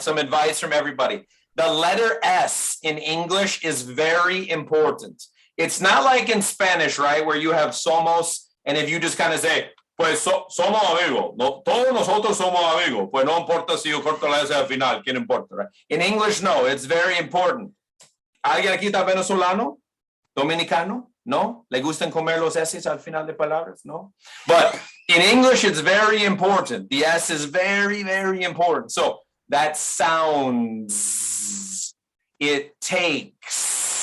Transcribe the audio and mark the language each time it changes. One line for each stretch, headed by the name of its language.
English: Some advice from everybody. The letter S in English is very important. It's not like in Spanish, right?
Spanish: Where you have somos, and if you just kind of say, pues somos amigos, no, todos nosotros somos amigos, pues no importa si yo corto la S al final, ¿quién importa, right?
English: In English, no, it's very important.
Spanish: ¿Alguien aquí está venezolano? ¿Dominicano? No? ¿Le gustan comer los S's al final de palabras? No?
English: But in English, it's very important. The S is very, very important. So that sounds, it takes.